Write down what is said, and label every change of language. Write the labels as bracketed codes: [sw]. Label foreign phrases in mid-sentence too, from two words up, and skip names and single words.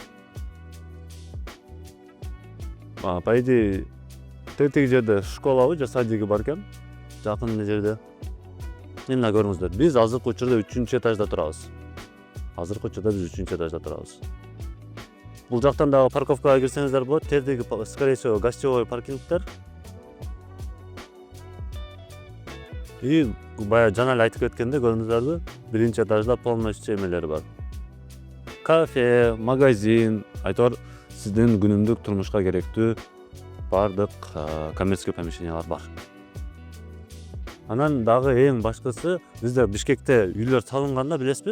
[ru] По идее [ky] тетиги жерде школабы же садиги бар экен. Жакын жерде. Мына көрүңүздөр. Биз азыркы учурда 3-чү этажда турабыз. Бул жактан дагы парковкага кирсеңиздер болот. Тердеги [ru] скорее всего [ky] гостевой паркингдер. И баягы жана эле айтып кеткенде көрдүңүздөрбү? Биринчи этажда полностью эмелер бар. Кафе, магазин, айтор сиздин күнүмдүк турмушка керектүү бардык коммерческий помещениялар бар. Анан дагы эң башкысы, бизде Бишкекте үйлөр салынганда билесизби?